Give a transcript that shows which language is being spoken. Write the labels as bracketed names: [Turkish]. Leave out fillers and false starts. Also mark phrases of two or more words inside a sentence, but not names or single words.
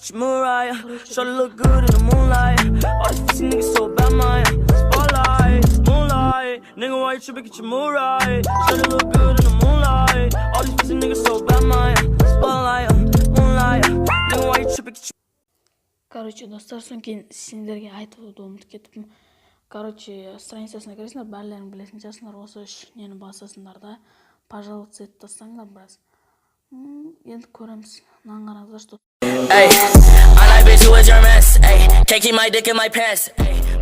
[English] Get your Mariah. Shawty look good in the moonlight. All these pussy niggas so bad, man. Spotlight, moonlight, nigga, why you tripping? Get your Mariah. Shawty look good in the moonlight. All these pussy niggas so bad, man. Spotlight, moonlight, nigga, why you tripping? Get your [Kazakh] Короче, достар, соң кейін сендерге айтып ұмытып кеттім. Короче, страницасына кіресіңдер, бәрлерін білесің жасыңдар, осы үш нені басасыңдар да, пожалуйста, етіп тастаңдар біраз. Енді көреміз. Мынаған қараңыздар, [Russian] что. [English] Ay, I like bitch who is your mess. Ay, Can't keep my dick in my pants. Ay,